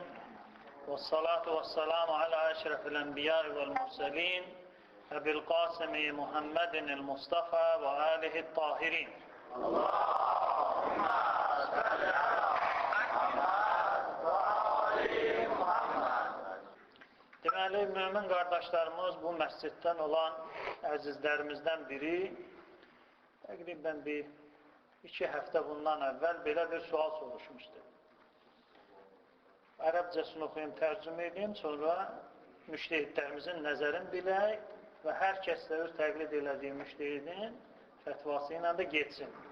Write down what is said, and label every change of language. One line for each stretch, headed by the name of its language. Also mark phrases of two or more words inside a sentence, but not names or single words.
Arabic: والصلاة والسلام على أشرف الأنبياء والمرسلين. أبي القاسم محمد المصطفى وآله الطاهرين. اللهم صل على محمد وآل محمد.
Azerbaijani: Deməli, mümin qardaşlarımız bu məsciddən olan əzizlərimizdən biri təqribən 2 həftə bundan əvvəl belə bir sual soruşmuşdu. Ərəbcəsini oxuyum, tərcümə edeyim, sonra müştehidlərimizin nəzərini bilək və hər kəslə öz təqlid elədiyi müştehidin fətvası ilə də geçsin.